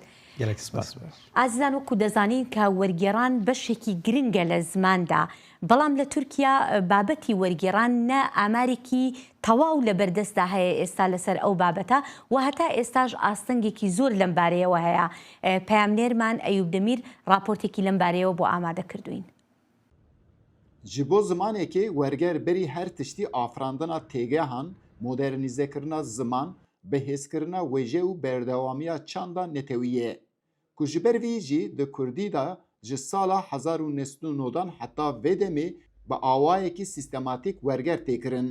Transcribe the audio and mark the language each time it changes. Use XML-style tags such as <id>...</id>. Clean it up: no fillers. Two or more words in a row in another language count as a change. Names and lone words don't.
<ckb>ئازیزان وەکو دەزانین کە وەرگێڕان بەشێکی گرنگە لە زماندا بەڵام لە تورکیا بابەتی وەرگێڕان نە ئامارێکی تەواو لە بەردەستدا هەیە ئێستا لەسەر ئەو بابەتە و هەتا ئێستاش ئاستەنگێکی زۆر لەم بارەیەوە هەیە. پەیامنێرمان ئەیوب دەمیر راپۆرتێکی لەم بارەیەوە بۆ ئامادە کردوین.</ckb> <ku>ji bo zimanekê werger berî her tiştî afirandina têgehan, modernîzekirina ziman, bihêzkirina wêje û berdewamiya çanda netewî ye. Ku ji ber vî jî di Kurdî da ji sala 1909 heta vê demê bi awayekî sîstematîk werger têkirin.</ku>